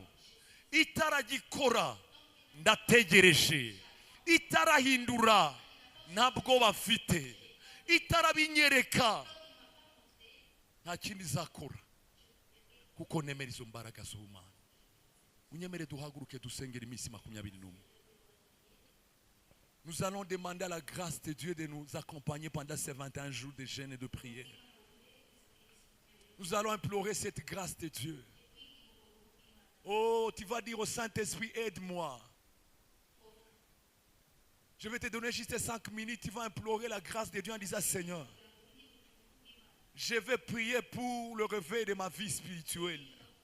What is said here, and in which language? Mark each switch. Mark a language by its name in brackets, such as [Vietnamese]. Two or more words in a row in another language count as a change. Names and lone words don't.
[Kinyarwanda] Itaragikora, ndategereje. Itarahindura, ntabwo bafite. Itarabinyereka, nta kindi zakora, kuko nemera izo mbaraga z'Imana. Unyemere duhaguruke dusengera iminsi 21. [French] Nous allons demander à la grâce de Dieu de nous accompagner pendant ces 21 jours de jeûne et de prière. Nous allons implorer cette grâce de Dieu. Oh, tu vas dire au Saint-Esprit, aide-moi. Je vais te donner juste 5 minutes, tu vas implorer la grâce de Dieu en disant, Seigneur, je vais prier pour le réveil de ma vie spirituelle.